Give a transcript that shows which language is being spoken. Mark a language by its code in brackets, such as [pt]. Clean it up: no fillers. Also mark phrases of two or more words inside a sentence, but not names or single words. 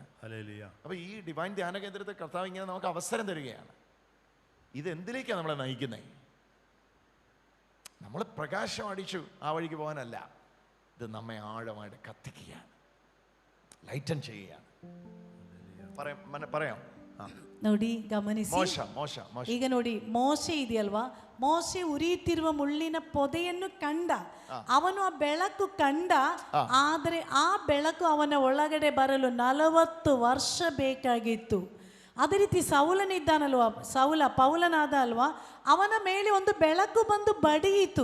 [ml] അപ്പോൾ ഈ ഡിവൈൻ ധ്യാന കേന്ദ്രത്തിൽ കർത്താവ് ഇങ്ങനെ നമുക്ക് അവസരം തരികയാണ്. ഇതെന്തിലേക്കാണ് നമ്മളെ നയിക്കുന്നത്? നമ്മൾ പ്രകാശം അടിച്ചു ആ വഴിക്ക് പോകാനല്ല, ഇത് നമ്മെ ಆಳമായിട്ട് കത്തിക്കുകയാണ്, ಲೈಟನ್ ചെയ്യുകയാണ്. പറയാം. [kn] ನೋಡಿ ಗಮನಿಸಿ, ಈಗ ನೋಡಿ ಮೋಶೆ ಇದೆಯಲ್ವಾ, ಮೋಶೆ ಉರಿಯುತ್ತಿರುವ ಮುಳ್ಳಿನ ಪೊದೆಯನ್ನು ಕಂಡ, ಅವನು ಆ ಬೆಳಕು ಕಂಡ. ಆದರೆ ಆ ಬೆಳಕು ಅವನ ಒಳಗಡೆ ಬರಲು 40 ವರ್ಷ ಬೇಕಾಗಿತ್ತು. ಅದೇ ರೀತಿ ಸೌಲನಿದ್ದಾನಲ್ವಾ, ಪೌಲನಾದ ಅಲ್ವಾ, ಅವನ ಮೇಲೆ ಒಂದು ಬೆಳಕು ಬಂದು ಬಡಿಯಿತು.